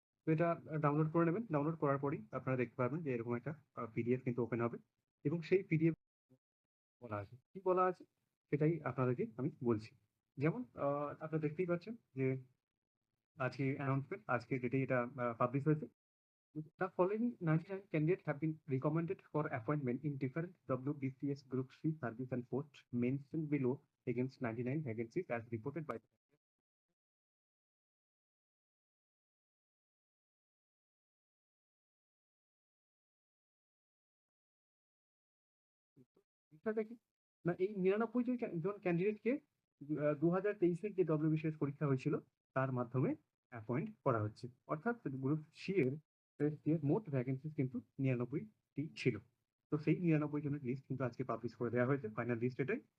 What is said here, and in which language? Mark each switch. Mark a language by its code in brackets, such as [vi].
[bn] তো এটা ডাউনলোড করে নেবেন। ডাউনলোড করার পরেই আপনারা দেখতে পারবেন যে এরকম একটা পিডিএফ কিন্তু ওপেন হবে এবং সেই পিডিএফ বলা আছে। কি বলা আছে? সেটাই আপনাদেরকে আমি বলছি। যেমন আপনারা দেখতেই পাচ্ছেন যে আজকে অ্যানাউন্সমেন্ট আজকের ডেটেই এটা পাবলিশ হয়েছে। [en] The following 99 candidates have been recommended for appointment in different WBCS Group C service and posts mentioned below against 99 vacancies as reported by [bn] বিষয়টা কি? না এই ৯৯ জন ক্যান্ডিডেটকে ২০২৩ এর যে WBCS পরীক্ষা হয়েছিল তার মাধ্যমে অ্যাপয়েন্ট করা হচ্ছে। অর্থাৎ গ্রুপ সি এর মোট ভ্যাকেন্সিস কিন্তু ৯৯ টি ছিল। তো সেই ৯৯ জনের লিস্ট কিন্তু আজকে পাবলিশ করে দেওয়া হয়েছে। ফাইনাল লিস্ট এটাই।